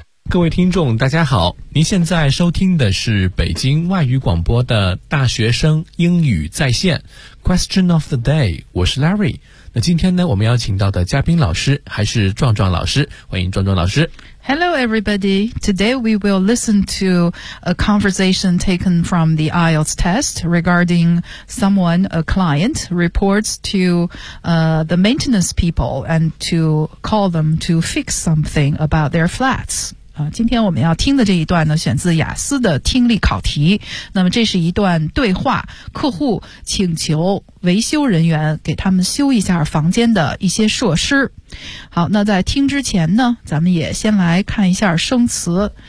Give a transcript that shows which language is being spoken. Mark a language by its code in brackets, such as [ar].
[zh] 各位听众大家好，您现在收听的是北京外语广播的大学生英语在线 [en] Question of the day， [zh] 我是 Larry。那今天呢，我们邀请到的嘉宾老师还是壮壮老师，欢迎壮壮老师。 [en] Hello everybody, today we will listen to a conversation taken from the IELTS test regarding someone, a client, reports to the maintenance people and to call them to fix something about their flats. [zh] 今天我们要听的这一段呢，选自雅思的听力考题。那么这是一段对话，客户请求维修人员给他们修一下房间的一些设施。好，那在听之前呢，咱们也先来看一下生词。